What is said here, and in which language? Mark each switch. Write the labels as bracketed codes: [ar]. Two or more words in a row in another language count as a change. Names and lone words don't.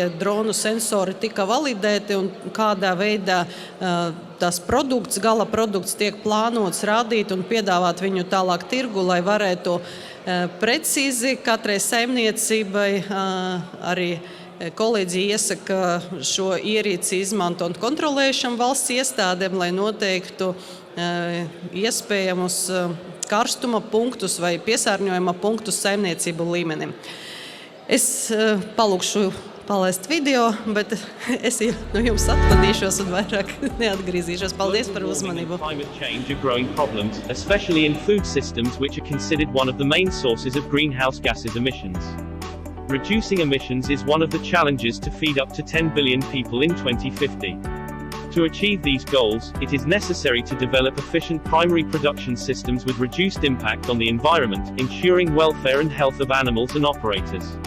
[lv] dronu sensori tika validēti un kādā veidā tas gala produkts tiek plānots rādīt un piedāvāt viņu tālāk tirgu, lai varētu precīzi katrai saimniecībai arī kolēģi iesaka šo ierīci izmantot kontrolējušam valsts iestādēm, lai noteiktu iespējamus karstuma punktus vai piesārņojuma punktus saimniecību līmenim. Es palūkšu palaist video, bet es no jums atvadīšos un vairāk neatgriezīšos. Paldies par uzmanību. [en] Climate change are growing problems, especially in food systems, which are considered one of the main sources of greenhouse gases emissions. Reducing emissions is one of the challenges to feed up to 10 billion people in 2050. To achieve these goals, it is necessary to develop efficient primary production systems with reduced impact on the environment, ensuring welfare and health of animals and operators.